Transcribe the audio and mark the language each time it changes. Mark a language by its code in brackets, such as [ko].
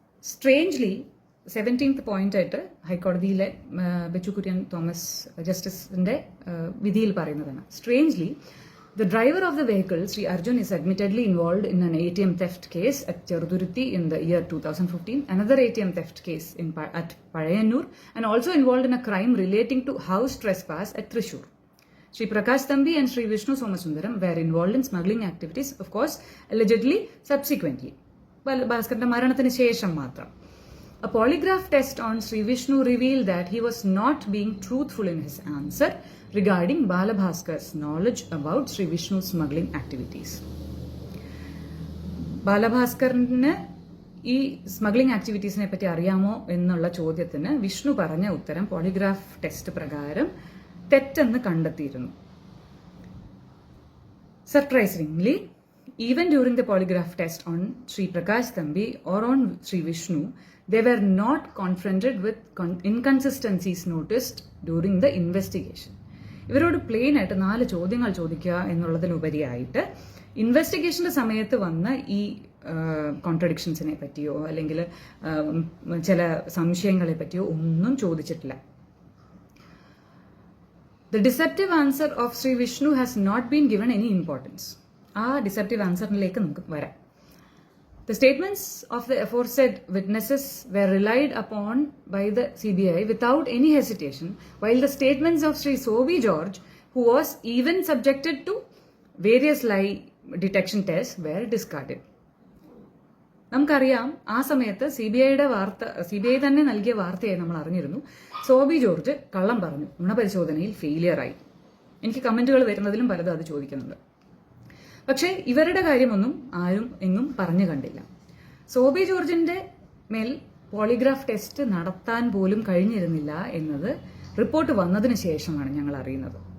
[ml] Strangely 17th point ആയിട്ട് ഹൈക്കോടതിയിലെ Bechu Kurian Thomas ജസ്റ്റിസിന്റെ വിധിയിൽ പറയുന്നതാണ്. [en] Strangely, the driver of the vehicle, Sri Arjun, is admittedly involved in an ATM theft case at Cheruduruthi in the year 2015, another ATM theft case at Pazhayanur, and also involved in a crime relating to house trespass at Thrissur. Sri Prakash Thambi and Sri Vishnu Somasundaram were involved in smuggling activities, of course, allegedly subsequently. [ml] Bhaskar Maranatinu shesham matram. [en] A polygraph test on Sri Vishnu revealed that he was not being truthful in his answer regarding Balabhaskar's knowledge about Sri Vishnu's smuggling activities. [ml] ബാലഭാസ്കറിന് ഈ smuggling ആക്ടിവിറ്റീസിനെ പറ്റി അറിയാമോ എന്നുള്ള ചോദ്യത്തിന് വിഷ്ണു പറഞ്ഞ ഉത്തരം polygraph test പ്രകാരം തെറ്റെന്ന് കണ്ടെത്തിയിരുന്നു. [en] Surprisingly, even during the polygraph test on Sri Prakash Thambi or on Sri Vishnu, they were not confronted with inconsistencies noticed during the investigation. [ml] ഇവരോട് പ്ലെയിൻ ആയിട്ട് 4 ചോദ്യങ്ങൾ ചോദിക്കുക എന്നുള്ളതിനുപരിയായിട്ട് ഇൻവെസ്റ്റിഗേഷന്റെ സമയത്ത് വന്ന ഈ കോൺട്രഡിക്ഷൻസിനെ പറ്റിയോ അല്ലെങ്കിൽ ചില സംശയങ്ങളെ പറ്റിയോ ഒന്നും ചോദിച്ചിട്ടില്ല. [en] The deceptive answer of Sri Vishnu has not been given any importance. [ml] ആ ഡിസെപ്റ്റീവ് ആൻസറിലേക്ക് നമുക്ക് വരാം. [en] The statements of the aforesaid witnesses were relied upon by the CBI without any hesitation, while the statements of Sri Sobi George, who was even subjected to various lie detection tests, were discarded. [ml] നമുക്കറിയാം ആ സമയത്ത് CBI തന്നെ നൽകിയ വാർത്തയായി നമ്മൾ അറിഞ്ഞിരുന്നു. Sobi George കള്ളം പറഞ്ഞു, നുണപരിശോധനയിൽ ഫെയിലിയറായി. എനിക്ക് കമന്റുകൾ വരുന്നതിലും പലതും അത് ചോദിക്കുന്നുണ്ട്. പക്ഷേ ഇവരുടെ കാര്യമൊന്നും ആരും എങ്ങും പറഞ്ഞു കണ്ടില്ല. സോബി ജോർജിന്റെ മേൽ പോളിഗ്രാഫ് ടെസ്റ്റ് നടത്താൻ പോലും കഴിഞ്ഞിരുന്നില്ല എന്നത് റിപ്പോർട്ട് വന്നതിന് ശേഷമാണ് ഞങ്ങൾ അറിയുന്നത്.